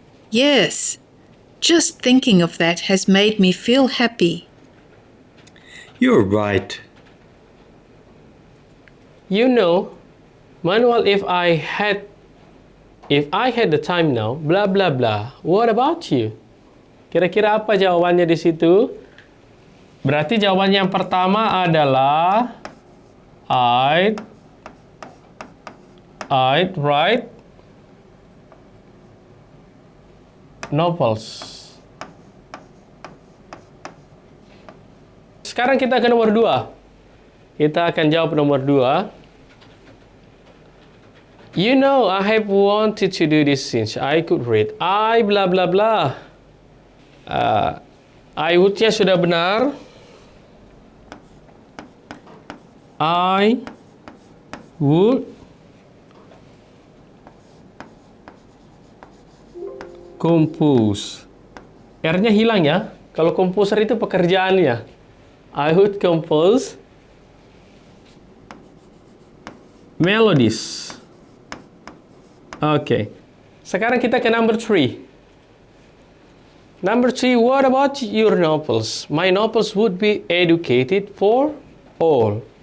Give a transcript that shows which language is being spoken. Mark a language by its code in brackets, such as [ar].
[en] Yes, just thinking of that has made me feel happy. You're right. You know, Manuel, if I had the time now, blah blah blah. What about you? [id] Kira-kira apa jawabannya di situ? Berarti jawaban yang pertama adalah [en] I'd write novels. [id] Sekarang kita ke nomor 2. Kita akan jawab nomor 2. [en] You know, I have wanted to do this since I could read. I blah blah blah. [id] I would-nya sudah benar. [en] I would compose. [id] R-nya hilang ya. Kalau composer itu pekerjaannya. [en] I would compose melodies. Oke. [id] Sekarang kita ke [en] number 3. Number 3, what about your novels? My novels would be educated for all.